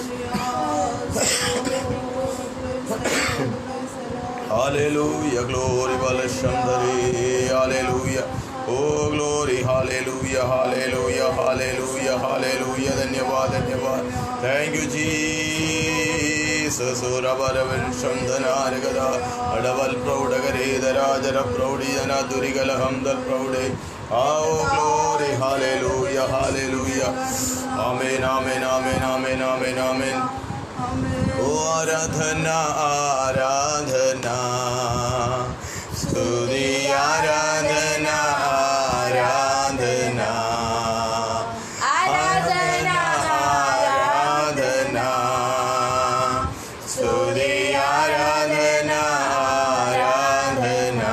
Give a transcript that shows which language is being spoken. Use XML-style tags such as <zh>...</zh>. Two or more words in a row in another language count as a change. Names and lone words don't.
<hi>हालेलूया, ग्लोरी बलशंदरी, हालेलूया, ओ ग्लोरी, हालेलूया हालेलूया हालेलूया हालेलूया। धन्यवाद धन्यवाद।</hi> <en>thank you Jesus. रबरवंशं धनारगदा अडवल प्रौढगरेदराजर प्रौढिजना दुरिगल हमदल प्रौढे।</en> <hi>आओ ग्लोरी, हालेलूया हालेलूया। आमेन आमेन आमेन आमेन आमेन आमेन। ओ आराधना आराधना स्तुति आराधना आराधना आराधना आराधना स्तुति आराधना आराधना।</hi>